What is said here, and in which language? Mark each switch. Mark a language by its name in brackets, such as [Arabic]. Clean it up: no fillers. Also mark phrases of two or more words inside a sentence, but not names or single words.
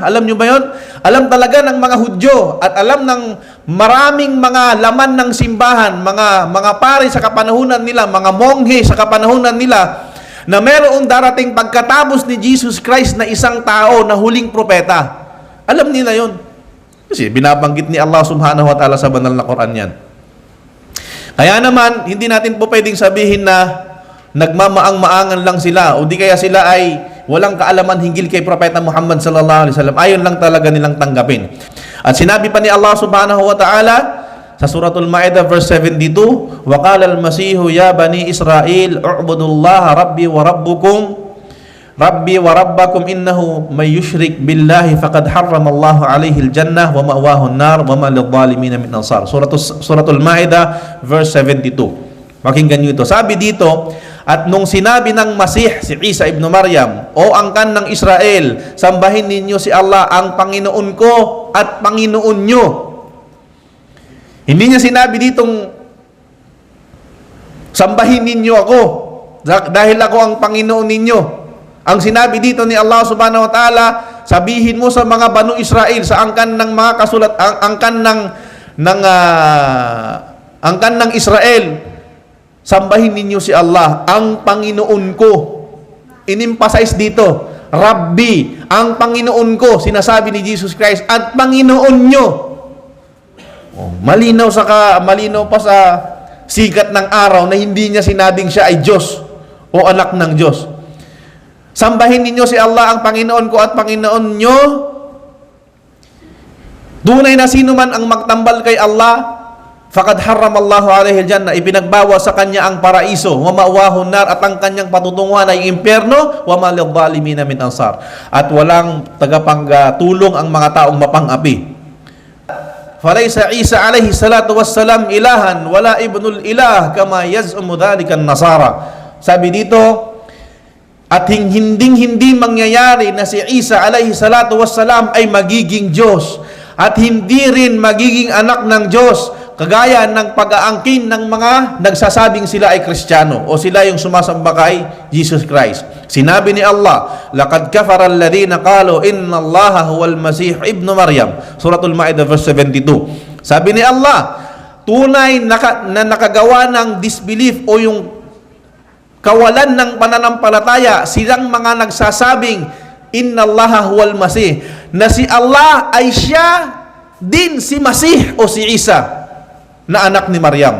[Filipino] Alam nyo ba yun? Alam talaga ng mga Hudyo at alam ng maraming mga laman ng simbahan, mga pari sa kapanahunan nila, mga monghe sa kapanahunan nila, na mayroong darating pagkatapos ni Jesus Christ na isang tao na huling propeta. Alam nila yun. Kasi binabanggit ni Allah [Arabic] سبحانه وتعالى [Filipino] sa banal na Quran yan. Kaya naman, hindi natin po pwedeng sabihin na nagmamaang-maangan lang sila o di kaya sila ay walang kaalaman hinggil kay Propeta Muhammad [Arabic] صلى الله عليه وسلم. [Filipino] Ayon lang talaga nilang tanggapin. At sinabi pa ni Allah [Arabic] سبحانه وتعالى [Filipino] sa suratul Ma'idah verse 72, [Arabic] وقال المسيح يا بني إسرائيل اعبدوا الله ربي وربكم إنه من يشرك بالله فقد حرم الله عليه الجنة ومأواه النار وما للظالمين من أنصار. [Filipino] Suratul Ma'idah verse 72. Pakinggan niyo ito. Sabi dito, at nung sinabi ng Masih, si Isa ibn Maryam, o angkan ng Israel, sambahin ninyo si Allah ang Panginoon ko at Panginoon nyo. Hindi niya sinabi ditong sambahin ninyo ako dahil ako ang Panginoon ninyo. Ang sinabi dito ni Allah [Arabic] سبحانه وتعالى, [Filipino] sabihin mo sa mga Banu Israel, sa angkan ng mga kasulat, angkan ng Israel, sambahin ninyo si Allah, ang Panginoon ko. In-emphasize dito, Rabbi, ang Panginoon ko, sinasabi ni Jesus Christ, at Panginoon nyo. Malinaw pa sa sikat ng araw na hindi niya sinabing siya ay Diyos o anak ng Diyos. Sambahin ninyo si Allah, ang Panginoon ko at Panginoon nyo. Tunay na sino man ang magtambal kay Allah, [Arabic] فقد حرم الله عليه الجنة, [Filipino] ipinagbawa sa kanya ang paraiso, [Arabic] ومأواه النار, [Filipino] at ang kanyang patutunguhan ay impyerno, [Arabic] وما للظالمين من أنصار, [Filipino] at walang tagapagtulong ang mga taong mapang-api. [Arabic] فليس عيسى عليه الصلاة والسلام إلها ولا ابن الإله كما يزعم ذلك النصارى. [Filipino] Sabi dito, at hindi mangyayari na si Isa [Arabic] عليه الصلاة والسلام [Filipino] ay magiging Diyos at hindi rin magiging anak ng Diyos, kagaya ng pag-aangkin ng mga nagsasabing sila ay Kristiyano o sila yung sumasamba kay Jesus Christ. Sinabi ni Allah, [Arabic] لقد كفر الذين قالوا إن الله هو المسيح ابن مريم. [Filipino] Suratul Ma'idah verse 72. Sabi ni Allah, tunay na nakagawa ng disbelief o yung kawalan ng pananampalataya silang mga nagsasabing [Arabic] إن الله هو المسيح, [Filipino] na si Allah ay siya din si Masih o si Isa na anak ni Maryam.